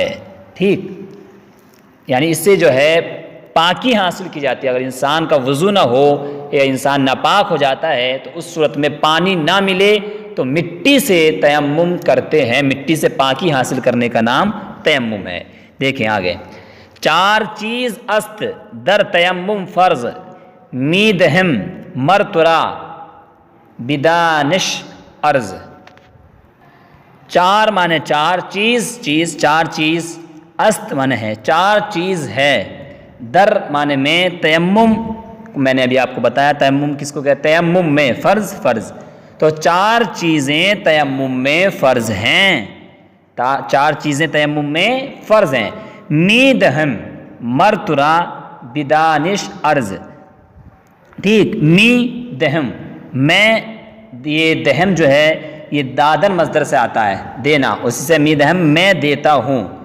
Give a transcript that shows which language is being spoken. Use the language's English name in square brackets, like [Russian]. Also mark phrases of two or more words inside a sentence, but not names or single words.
[Urdu] ٹھیک، یعنی اس سے جو ہے پاکی حاصل کی جاتی ہے۔ اگر انسان کا وضو نہ ہو یا انسان ناپاک ہو جاتا ہے تو اس صورت میں پانی نہ ملے تو مٹی سے تیمم کرتے ہیں، مٹی سے پاکی حاصل کرنے کا نام تیمم ہے۔ دیکھیں آگے، [Persian] 4 چیز است در تیمم فرض میدہم مرترا بدانش عرض۔ [Urdu] 4 معنی 4 چیز، 4 چیز، است معنی ہے 4 چیز ہے، در معنی میں، تیمم میں نے ابھی آپ کو بتایا تیمم کس کو کہتے ہیں، تیمم میں فرض، تو 4 چیزیں تیمم میں فرض ہیں، 4 چیزیں تیمم میں فرض ہیں۔ [Persian] میدہم مرترا بدانش عرض، [Urdu] ٹھیک، [Persian] می دہم، [Urdu] میں، یہ دہم جو ہے یہ دادن مصدر سے آتا ہے، دینا، اسی سے می دہم میں دیتا ہوں۔